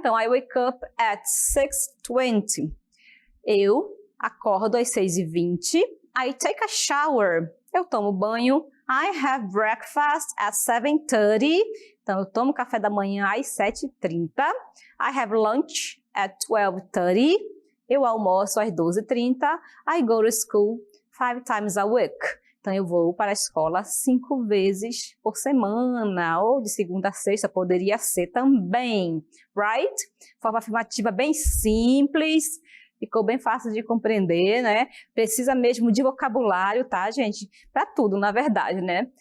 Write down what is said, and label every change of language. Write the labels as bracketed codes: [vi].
[en] Então, I wake up at 6:20. [pt] Eu acordo às 6:20. [en] I take a shower. [pt] Eu tomo banho. [en] I have breakfast at 7:30. [pt] Então, eu tomo café da manhã às 7:30. [en] I have lunch at 12:30. [pt] Eu almoço às 12:30. [en] I go to school 5 times a week. [pt] Então, eu vou para a escola 5 vezes por semana, ou de segunda a sexta, poderia ser também, right? Forma afirmativa bem simples, ficou bem fácil de compreender, né? Precisa mesmo de vocabulário, tá, gente? Para tudo, na verdade, né?